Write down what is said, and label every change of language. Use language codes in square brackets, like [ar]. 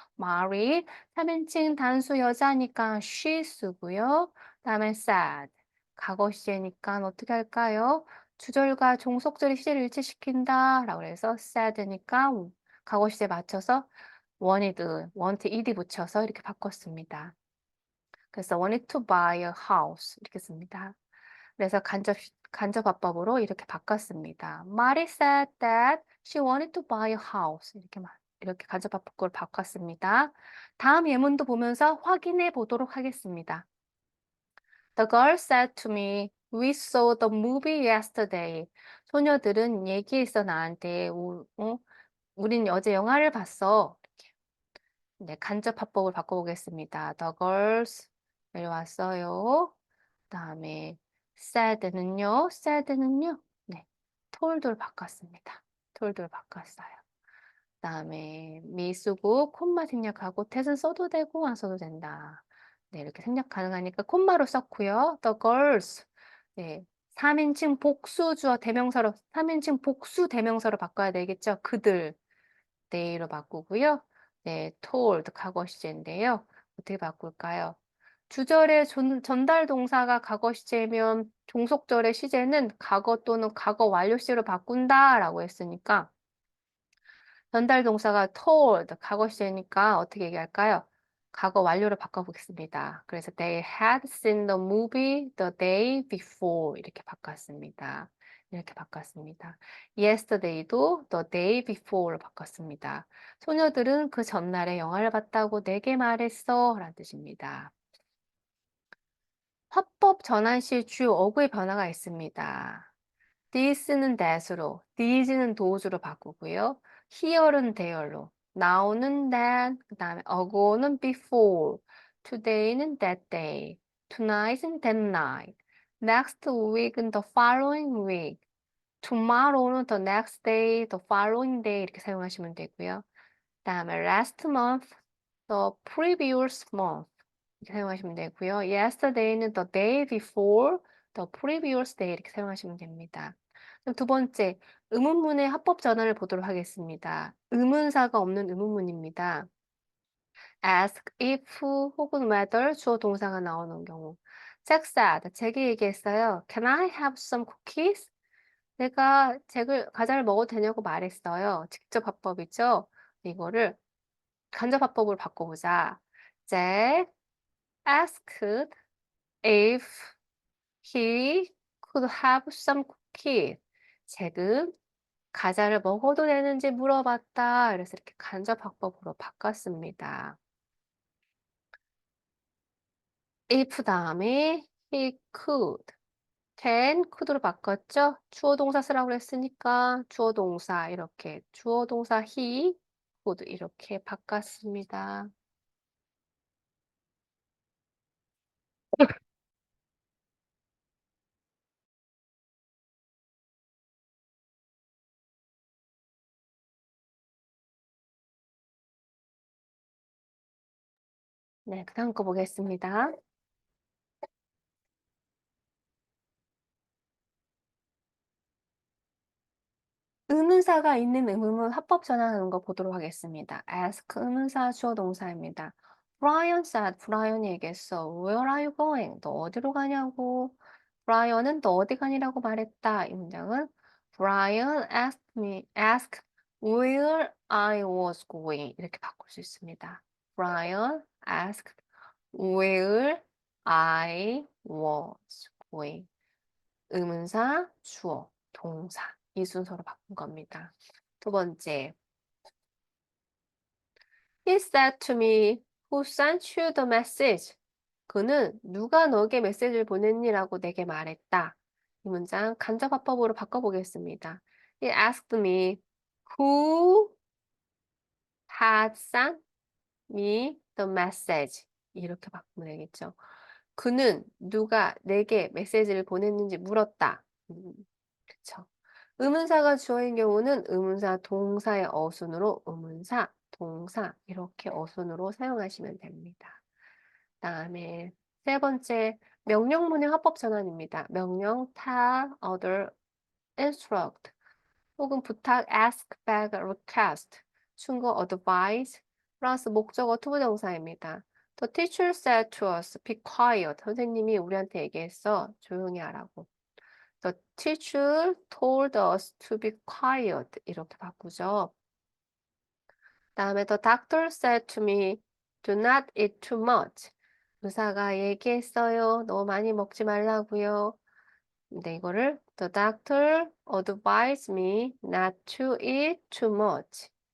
[ko] Mary, 3인칭 단수 여자니까 she 쓰고요. 그다음에 said, 과거 시제니까 어떻게 할까요? 주절과 종속절의 시제를 일치시킨다 라고 해서 said니까 과거 시제 맞춰서 want, ed 붙여서 이렇게 바꿨습니다. 그래서 [en] wanted to buy a house [ko] 이렇게 씁니다. 그래서 간접합법으로 이렇게 바꿨습니다. [en] Mary said that she wanted to buy a house [ko] 이렇게 말. 이렇게 간접합법을 바꿨습니다. 다음 예문도 보면서 확인해 보도록 하겠습니다. [en] The girl said to me, "We saw the movie yesterday." [ko] 소녀들은 얘기했어 나한테. 우린 어제 영화를 봤어. 네, 간접합법을 바꿔보겠습니다. [en] The girls [ko] 내려왔어요. 그다음에 said는요. 네, told로 바꿨습니다. told로 바꿨어요. 그다음에 me 쓰고 콤마 생략하고 that은 써도 되고 안 써도 된다. 네, 이렇게 생략 가능하니까 콤마로 썼고요. [en] The girls. [ko] 네. 3인칭 복수주어 대명사로 3인칭 복수 대명사로 바꿔야 되겠죠. 그들. they로 바꾸고요. 네, told 과거 시제인데요. 어떻게 바꿀까요? 주절의 전달 동사가 과거 시제면 종속절의 시제는 과거 또는 과거 완료 시제로 바꾼다라고 했으니까 전달 동사가 told 과거 시제니까 어떻게 얘기할까요? 과거 완료로 바꿔보겠습니다. 그래서 [en] they had seen the movie the day before [ko] 이렇게 바꿨습니다. 이렇게 바꿨습니다. yesterday도 [en] the day before [ko] 로 바꿨습니다. 소녀들은 그 전날에 영화를 봤다고 내게 말했어 라는 뜻입니다. 화법 전환 시 주요 어구의 변화가 있습니다. this는 that으로, these는 those로 바꾸고요. [en] here는 there로, now는 then, [ko] 그 다음에 [en] ago는 before, today는 that day, tonight은 that night, next week은 the following week, tomorrow는 the next day, the following day [ko] 이렇게 사용하시면 되고요. 그 다음에 [en] last month, the previous month [ko] 이렇게 사용하시면 되고요. [en] yesterday는 the day before, the previous day [ko] 이렇게 사용하시면 됩니다. 그럼 두 번째, 의문문의 합법 전환을 보도록 하겠습니다. 의문사가 없는 의문문입니다. ask if 혹은 whether 주어 동사가 나오는 경우. [en] Jack said, [ko] 잭이 얘기했어요. [en] Can I have some cookies? [ko] 내가 과자를 먹어도 되냐고 말했어요. 직접 합법이죠. 이거를 간접 합법으로 바꿔보자. [en] Jack asked if he could have some cookies. [ko] 잭은 과자를 먹어도 되는지 물어봤다. 그래서 이렇게 간접학법으로 바꿨습니다. if 다음에 he could, can, could로 바꿨죠? 주어 동사 쓰라고 그랬으니까 주어 동사 이렇게 주어 동사 he, could 이렇게 바꿨습니다. 네, 그 다음 거 보겠습니다. 의문사가 있는 의문문 합법 전환하는 거 보도록 하겠습니다. ask 의문사 주어 동사입니다. [en] Brian said, [ko] 브라이언이 얘기했어. [en] Where are you going? [ko] 너 어디로 가냐고. 브라이언은 너 어디 가니라고 말했다. 이 문장은 [en] Brian asked where I was going. [ko] 이렇게 바꿀 수 있습니다. [en] Brian asked where I was going. [ko] 의문사, 주어, 동사. 이 순서로 바꾼 겁니다. 두 번째. [en] He said to me, who sent you the message? [ko] 그는 누가 너에게 메시지를 보냈니라고 내게 말했다. 이 문장 간접화법으로 바꿔보겠습니다. [en] He asked me, who had sent me the message? [ko] 이렇게 바꾸면 되겠죠. 그는 누가 내게 메시지를 보냈는지 물었다. 그쵸. 의문사가 주어인 경우는 의문사 동사의 어순으로 의문사, 동사 이렇게 어순으로 사용하시면 됩니다. 다음에 세 번째, 명령문의 합법 전환입니다. 명령, tell, order, instruct 혹은 부탁, ask, beg, request, 충고, advise 플러스 목적어 투부정사입니다. [en] The teacher said to us, be quiet. [ko] 선생님이 우리한테 얘기했어. 조용히 하라고. [en] The teacher told us to be quiet. [ko] 이렇게 바꾸죠. 다음에 [en] the doctor said to me, do not eat too much. [ko] 의사가 얘기했어요. 너무 많이 먹지 말라고요. 근데 이거를 [en] the doctor advised me not to eat too much.